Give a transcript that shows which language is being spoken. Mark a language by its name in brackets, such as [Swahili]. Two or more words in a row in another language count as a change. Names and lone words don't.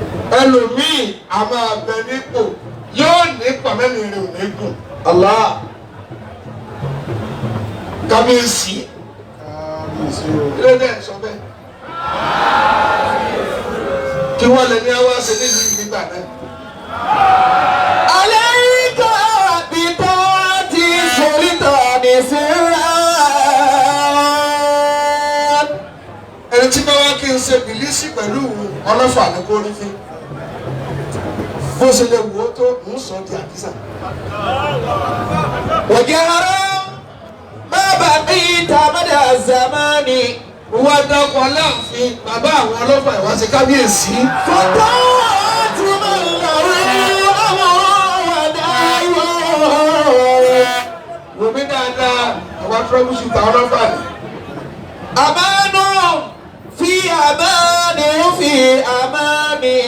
[Yoruba] Ẹlòmíì a máa bẹ nípò, yóò ní pàmẹ́lì rẹ̀ ò ní gùn. Allah. Kábíyèsí. Ilé náà sọ bẹ́ẹ̀. Kí wọ́n lè ní àwa ṣe nílùú yìí nígbà náà? [Arabic] عليك بطاعة السلطان سرا. [Yoruba] Ẹni tí bá wá kí n ṣe bìlísì pẹ̀lú òun, ọlọ́fà ni kò rí fín. Bó ṣe lè wò ó tó, ń sọ di àkísà. [Arabic] وجهرا ما بقيت مدى الزمان. [Yoruba] Mo wá dákọ̀ Aláàfin, bàbá àwọn ọlọ́fà ìwá ṣe kábíyèsí. [Arabic] فطاعة من له أمر ونهي. [Yoruba] Wò mí dáadáa, àwa [English] trouble shooter [Yoruba] ọlọ́fà ni. [Arabic] أمان في أمان في أمان.